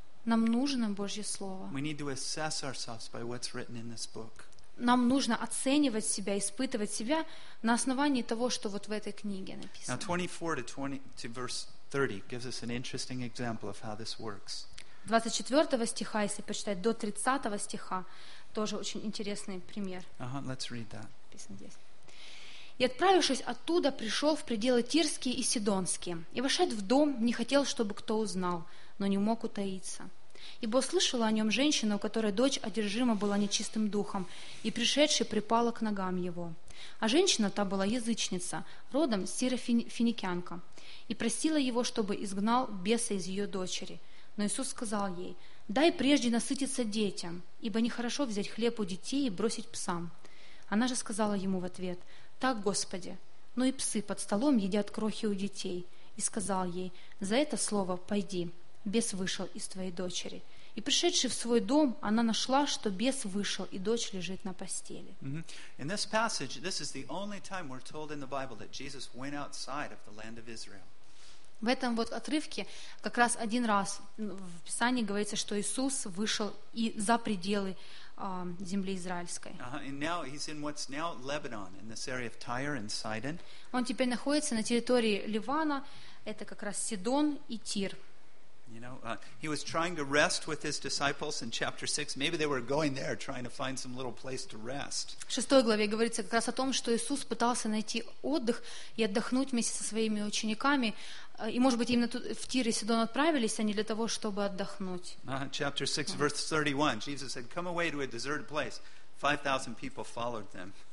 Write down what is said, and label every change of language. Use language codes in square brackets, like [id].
[ru] Нам нужно Божье слово. [en] We need to assess ourselves by what's written in this book. [ru] Нам нужно оценивать себя, испытывать себя на основании того, что вот в этой книге написано. [en] Now 24 to verse 30 gives us an interesting example of how this works. [ru] 24 стиха, если почитать, до 30 стиха, тоже очень интересный пример. [en] Let's read that. [ru] Написано здесь. «И отправившись оттуда, пришел в пределы Тирские и Сидонские, и вошед в дом, не хотел, чтобы кто узнал, но не мог утаиться. Ибо услышала о нем женщина, у которой дочь одержима была нечистым духом, и пришедшая припала к ногам его. А женщина та была язычница, родом сирофиникянка, и просила его, чтобы изгнал беса из ее дочери. Но Иисус сказал ей: «Дай прежде насытиться детям, ибо нехорошо взять хлеб у детей и бросить псам». Она же сказала ему в ответ: «Так, Господи, но и псы под столом едят крохи у детей». И сказал ей: «За это слово пойди, бес вышел из твоей дочери». И пришедши в свой дом, она нашла, что бес вышел, и дочь лежит на постели. [en] In this passage, this is the only time we're told in the Bible that Jesus went outside of the land of Israel. [ru] В этом вот отрывке как раз один раз в Писании говорится, что Иисус вышел и за пределы земли израильской. [en] Lebanon, [ru] он теперь находится на территории Ливана, это как раз Сидон и Тир. [en] You know, he was trying to rest with his disciples in chapter 6. Maybe they were going there trying to find some little place to rest. [ru] В шестой главе говорится как раз о том, что Иисус пытался найти отдых и отдохнуть вместе со своими учениками. И, может быть, именно в Тир и Сидон отправились они для того, чтобы отдохнуть. [en] Chapter 6, verse 31. Jesus said, "Come away to a deserted place." 5,000 people followed them.